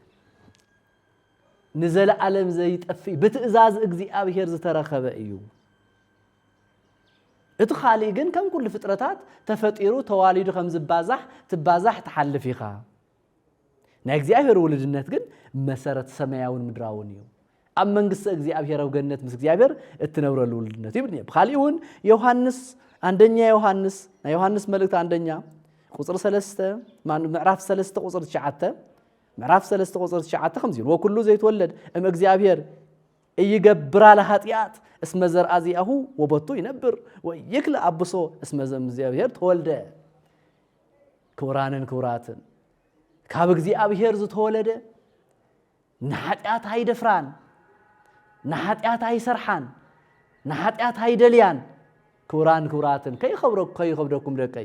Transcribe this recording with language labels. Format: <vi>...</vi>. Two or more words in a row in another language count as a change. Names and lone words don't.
<ti>ንዘለዓለም ዘይጠፊ በትእዛዝ እግዚአብሔር ዝተረኸበ እዩ እቲ ኻሊ ግን ከም ኩሉ ፍጥረታት ተፈጢሩ ተዋሊዱ ከም ዝባዛሕ ትባዛሕ ተሐልፍ ኢኻ ናይ እግዚአብሔር ውልድነት ግን መሰረት ሰማያውን ምድራውን እዩ ኣብ መንግስት እግዚአብሔራዊ ገነት ምስ እግዚአብሔር እትነብረሉ ውልድነት ይብልኝ በኻሊውን ዮሐንስ አንደኛ ዮሐንስ ናይ ዮሐንስ መልእክት አንደኛ ቁጥር 3 ምዕራፍ 3 ቁጥር 9 ምዕራፍ 3 ቁጥር 9 ከም ዝብል</ti> <gez>ወኩሉ ዘይተወለድ እም እግዚአብሔር ይገብራ ለኃጢአት እስመ ዘርአ ዚአሁ ወበቱ ይነብር ወይክል አብሶ እስመ እግዚአብሔር ተወልደ</gez> <ti>ክብራንን ክብራትን ካብ እግዚአብሔር ዝተወለደ ንኃጢአት አይደፍራን ንኃጢአት አይሰርሓን ንኃጢአት አይደልያን ክብራን ክብራትን ከይኸብረኩም ደቀይ</ti>